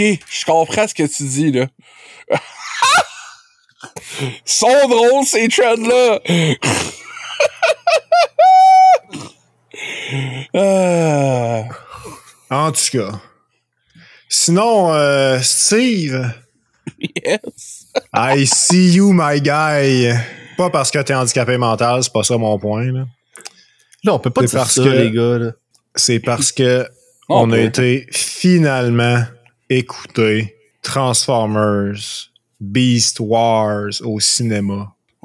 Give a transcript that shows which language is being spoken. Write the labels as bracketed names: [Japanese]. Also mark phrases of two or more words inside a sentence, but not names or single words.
[French] Je comprends ce que tu dis, là. Sont drôles, ces trends-là! En tout cas. Sinon, Steve, Yes. [English] I see you, my guy. [French] Pas parce que t'es handicapé mental, c'est pas ça mon point, là. Là, on peut pas C'est dire parce ça, que- les gars, là. C'est parce que Oh, on a ouais. été finalement écouter Transformers Beast Wars au cinéma. Ouais,